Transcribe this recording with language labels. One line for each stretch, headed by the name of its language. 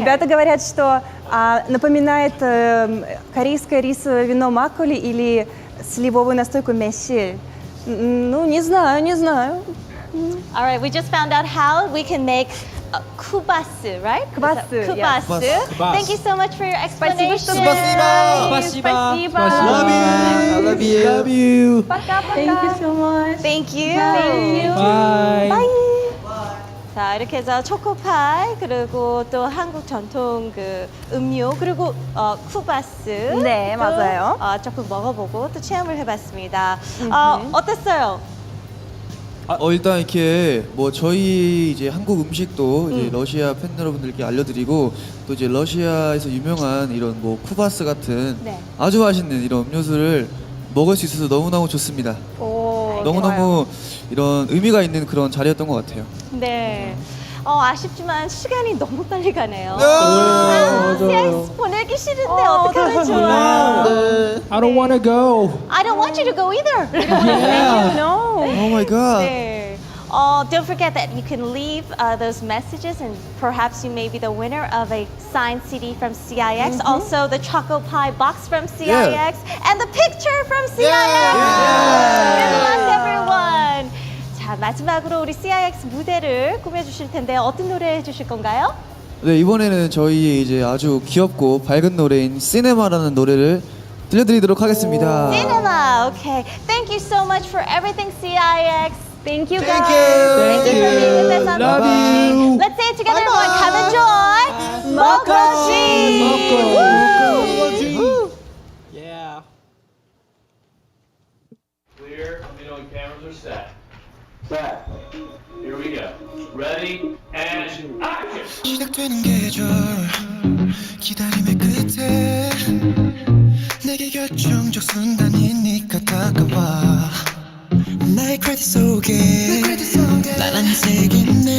Russian: ребята говорят, что напоминает корейское рисовое вино макколи или сливовую настойку мешель. Ну, не знаю.
English: All right, we just found out how we can make kubasu, right? Kubasu, yes. Kubasu. Thank you so much for your explanation.
Russian: Спасибо.
English: I love you. Love you. Thank you so much. Thank you. Bye. Bye.
Korean: 자, 이렇게 해서 초코파이 그리고 또 한국 전통 그 음료 그리고 쿠바스 네, 또, 맞아요. 조금 먹어보고 또 체험을 해봤습니다. 어땠어요? 일단 이렇게 뭐 저희 이제 한국 음식도 이제 러시아 팬 여러분들께 알려드리고 또 이제 러시아에서 유명한 이런 뭐 쿠바스 같은 네. 아주 맛있는 이런 음료수를 먹을 수 있어서 너무너무 좋습니다. 오, 너무너무 이런 의미가 있는 그런 자리였던 것 같아요. 네. 아쉽지만 시간이 너무 빨리 가네요. 맞아요. CX 보내기 싫은데 어떡하면 좋아요.
English: I don't wanna go. I don't want you to go either. No. Oh my god.
Korean: 네.
English: Don't forget that you can leave those messages and perhaps you may be the winner of a signed CD from CIX, also the Choco Pie box from CIX, and the picture from CIX. Good luck, everyone.
Korean: 자, 마지막으로 우리 CIX 무대를 꾸며주실 텐데 어떤 노래 해주실 건가요? 네, 이번에는 저희 이제 아주 귀엽고 밝은 노래인 시네마라는 노래를 들려드리도록 하겠습니다.
English: Cinema. Okay. Thank you so much for everything, CIX. Thank you, guys. Thank Thank you for being with us on Love the you. Let's say it together, everyone. Come enjoy. Mokoji. Woo! Yeah. Clear. Let me know when cameras are set. Set. Here we go. Ready and action.
Korean: 시작되는 계절 기다림의 끝에 내게 결정적 순간이니까 다가와 나의 크레딧 속에 나란히 새긴